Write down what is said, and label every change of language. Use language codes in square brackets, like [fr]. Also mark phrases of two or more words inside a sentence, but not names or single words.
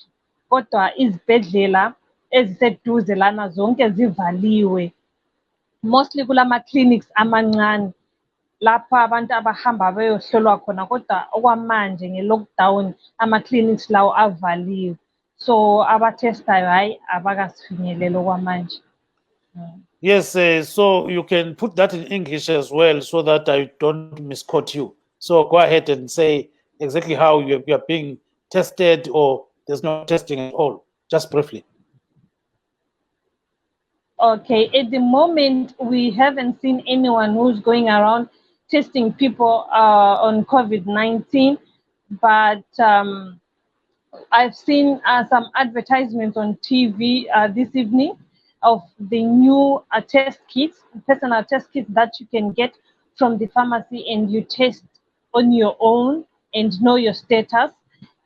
[zu] Kodwa izibhedlela eziseduze lana zonke zivaliwe, mostly kulama-clinics amancane lapho abantu abahamba beyohlolwa khona, kodwa okwamanje nge-lockdown ama-clinics lawo avaliwe, so abatestayo hayi abakasifinyeleli okwamanje. [en] Yes, so you can put that in English as well so that I don't misquote you. So go ahead and say exactly how you are being tested, or there's no testing at all, just briefly. Okay, at the moment, we haven't seen anyone who's going around testing people on COVID-19, but I've seen some advertisements on TV this evening of the new test kits, personal test kits that you can get from the pharmacy, and you test on your own and know your status.